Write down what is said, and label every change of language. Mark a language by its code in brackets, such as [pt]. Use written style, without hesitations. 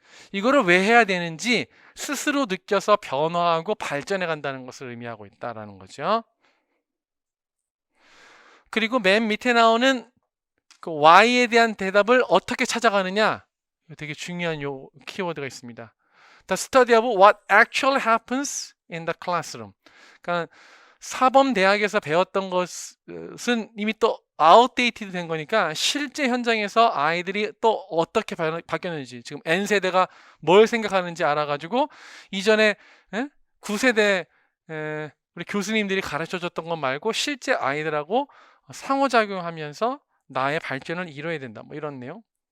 [ko] 이거를 왜 해야 되는지 스스로 느껴서 변화하고 발전해 간다는 것을 의미하고 있다라는 거죠. 그리고 맨 밑에 나오는 그 why에 대한 대답을 어떻게 찾아가느냐. 되게 중요한 요 키워드가 있습니다. [en] The study of what actually happens in the classroom. [ko] 그러니까 사범 대학에서 배웠던 것은 이미 또 outdated 된 거니까 실제 현장에서 아이들이 또 어떻게 바뀌었는지 지금 N세대가 뭘 생각하는지 알아가지고 이전에 9세대 우리 교수님들이 가르쳐줬던 것 말고 실제 아이들하고 상호작용하면서 나의 발전을 이뤄야 된다. 뭐 이런 내용.